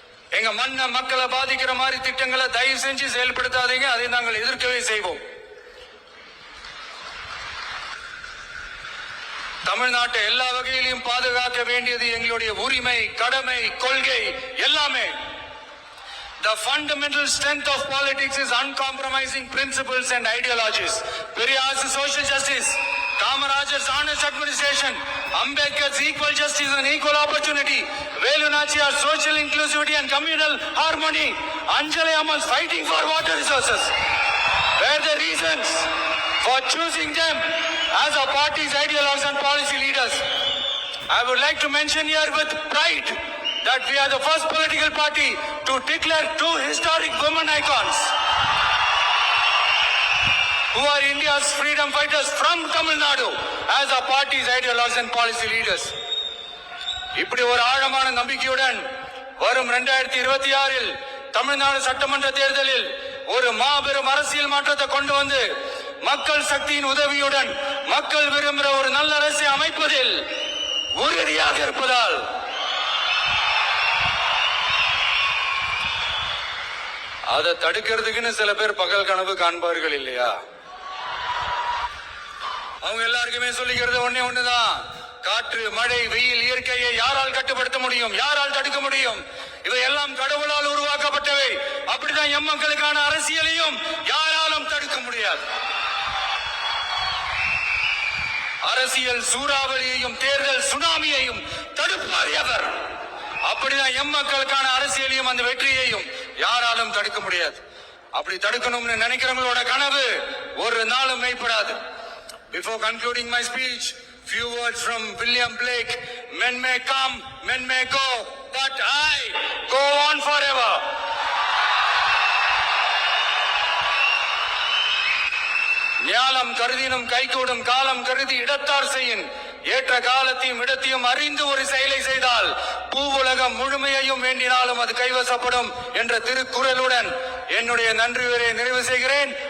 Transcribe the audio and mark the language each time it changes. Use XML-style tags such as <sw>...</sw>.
<ta>எங்க மண்ண மக்களை பாதிக்கிற மாதிரி திட்டங்களை தயவு செஞ்சு செயல்படுத்தாதீங்க. அதை நாங்கள் எதிர்க்கவே செய்வோம். தமிழ்நாட்டை எல்லா வகையிலும் பாதுகாக்க வேண்டியது எங்களுடைய உரிமை, கடமை, கொள்கை எல்லாமே.</ta> <en>The fundamental strength of politics is uncompromising principles and ideologies. Periyar's social justice, Kamarajar's honest administration, Ambedkar's equal justice and equal opportunity, Velu Nachiyar's social inclusivity and communal harmony, Anjali Ammal's fighting for water resources were the reasons for choosing them as our party's ideologues and policy leaders. I would like to mention here with pride that we are the first political party to declare 2 historic women icons who are India's freedom fighters from Tamil Nadu as our party's ideologues and policy leaders.</en> <ta>இப்படி ஒரு ஆழமான நம்பிக்கையுடன் வரும் 2026 தமிழ்நாடு சட்டமன்ற தேர்தலில் ஒரு மாபெரும் அரசியல் மாற்றத்தை கொண்டு வந்து மக்கள் சக்தியின் உதவியுடன் மக்கள் விரும்புகிற ஒரு நல்ல அரசை அமைப்பதில் உறுதியாக இருப்பதால் அதை தடுக்கிறதுக்குன்னு சில பேர் பகல் கனவு காண்பார்கள் இல்லையா? அவங்க எல்லாருக்குமே சொல்லிக்கிறது ஒண்ணே ஒண்ணுதான். காற்று, மழை, வெயில், இயற்கையை யாரால் கட்டுப்படுத்த முடியும்? யாரால் தடுக்க முடியும்? இவை எல்லாம் கடவுளால் உருவாக்கப்பட்டவை. அப்படிதான் எம்மக்களுக்கான அரசியலையும் யாராலும் தடுக்க முடியாது. அரசியல் சூறாவளியையும் தேர்தல் சுனாமியையும் தடுப்பார் எவர். அப்படிதான் எம்மக்களுக்கான அரசியலையும் அந்த வெற்றியையும் யாராலும் தடுக்க முடியாது. அப்படி தடுக்கணும்னு நினைக்கிறவங்களோட கனவு ஒரு நாளும் மெய்ப்படாது.</ta> <en>Before concluding my speech, few words from William Blake. Men may come, men may go, but I go on forever.</en> <ta>ஞாலம் கருதினும் கைகூடும் காலம் கருதி இடத்தார் செய்யின். ஏற்ற காலத்தையும் இடத்தையும் அறிந்து ஒரு செயலை செய்தால் பூவுலகம் முழுமையையும் வேண்டினாலும் அது கைவசப்படும் என்ற திருக்குறளுடன் என்னுடைய நன்றி உரையை நிறைவு செய்கிறேன்.</ta>